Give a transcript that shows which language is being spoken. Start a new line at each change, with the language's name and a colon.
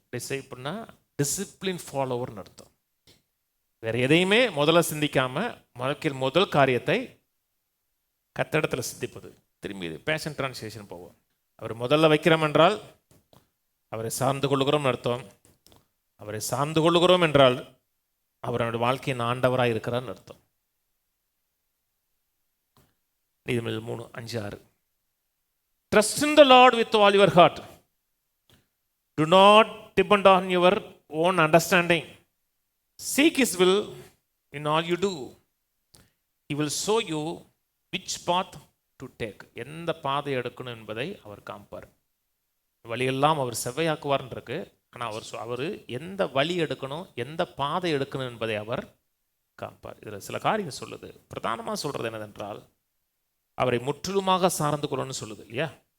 Tamil: டிசைப்பிள்னா discipline ஃபாலோவர்னு அர்த்தம். வேற எதையுமே முதல்ல சிந்திக்காம வாழ்க்கையில் முதல் காரியத்தை கர்த்தரிடத்தில் சிந்திப்பது. திரும்பி பேஷன் ட்ரான்ஸ்லேஷன் போவோம். அவர் முதல்ல வைக்கிறோம் என்றால் அவரை சார்ந்து கொள்ளுகிறோம் அர்த்தம். அவரை சார்ந்து கொள்ளுகிறோம் என்றால் அவருடைய வாழ்க்கையின் ஆண்டவராக இருக்கிறான்னு அர்த்தம். நீதிமொழிகள் 3, 5, 6.
English: Trust in the Lord with all your heart. Do not depend on your own understanding. Seek his will in all you do. He will show you which path to take.
Tamil: எந்த பாதை எடுக்கணும் என்பதை அவர் காண்பார். வழியெல்லாம் அவர் செவ்வையாக்குவார்னு இருக்கு. ஆனால் அவர் எந்த வழி எடுக்கணும், எந்த பாதை எடுக்கணும் என்பதை அவர் காண்பார். இதில் சில காரியம் சொல்லுது. பிரதானமாக சொல்கிறது என்னதென்றால் அவரை முற்றிலுமாக சார்ந்து கொள்ளணும்னு சொல்லுது இல்லையா.